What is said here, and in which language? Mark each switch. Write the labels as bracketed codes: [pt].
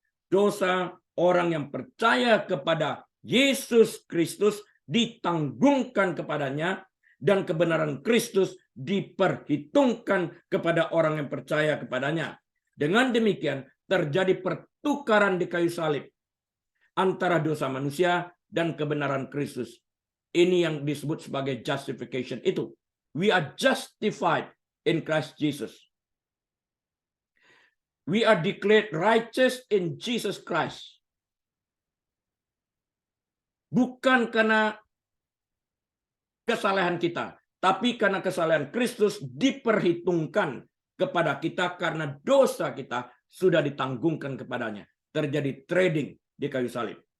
[id] Dosa orang yang percaya kepada Yesus Kristus ditanggungkan kepadanya dan kebenaran Kristus diperhitungkan kepada orang yang percaya kepadanya. Dengan demikian, terjadi pertukaran di kayu salib antara dosa manusia dan kebenaran Kristus. Ini yang disebut sebagai justification itu. [en] We are justified in Christ Jesus. We are declared righteous in Jesus Christ. [id] Bukan karena kesalahan kita, tapi karena kesalahan Kristus diperhitungkan kepada kita karena dosa kita sudah ditanggungkan kepadanya. Terjadi trading di kayu salib.